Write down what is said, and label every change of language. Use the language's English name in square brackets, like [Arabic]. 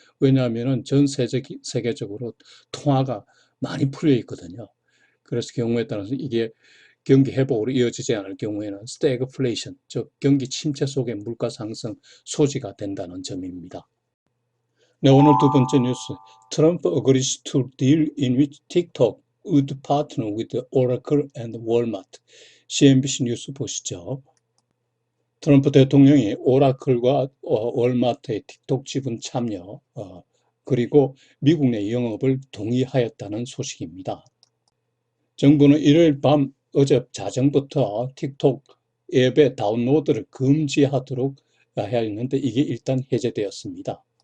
[Korean] 왜냐하면 전 세계적으로 통화가 많이 풀려 있거든요. 그래서 경우에 따라서 이게 경기 회복으로 이어지지 않을 경우에는 스태그플레이션, 즉 경기 침체 속의 물가 상승 소지가 된다는 점입니다. 네, 오늘 두 번째 뉴스. [English] Trump agrees to deal in which TikTok would partner with Oracle and Walmart. [Korean] CNBC 뉴스 보시죠. 트럼프 대통령이 오라클과 월마트의 틱톡 지분 참여 그리고 미국 내 영업을 동의하였다는 소식입니다. 정부는 일요일 밤 어제 자정부터 틱톡 앱의 다운로드를 금지하도록 해야 했는데 이게 일단 해제되었습니다.